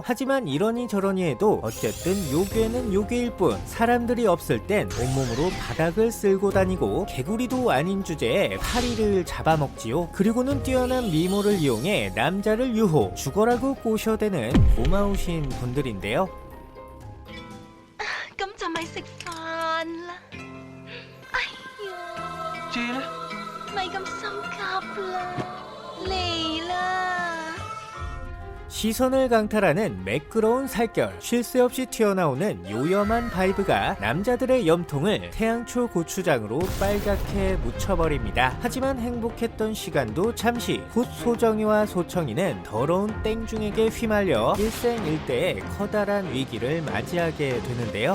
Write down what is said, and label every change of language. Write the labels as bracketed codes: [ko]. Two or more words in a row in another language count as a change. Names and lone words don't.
[ko] 하지만 이러니 저러니 해도 어쨌든 요괴는 요괴일 뿐, 사람들이 없을 땐 온몸으로 바닥을 쓸고 다니고 개구리도 아닌 주제에 파리를 잡아먹지요. 그리고는 뛰어난 미모를 이용해 남자를 유혹, 죽어라고 꼬셔대는 고마우신 분들인데요. [yue] 咁就咪食飯啦。哎呀， J 呢？咪咁心急啦，嚟啦！ [ko] 시선을 강탈하는 매끄러운 살결, 쉴 새 없이 튀어나오는 요염한 바이브가 남자들의 염통을 태양초 고추장으로 빨갛게 묻혀버립니다. 하지만 행복했던 시간도 잠시. 곧 소정이와 소청이는 더러운 땡중에게 휘말려 일생일대의 커다란 위기를 맞이하게 되는데요.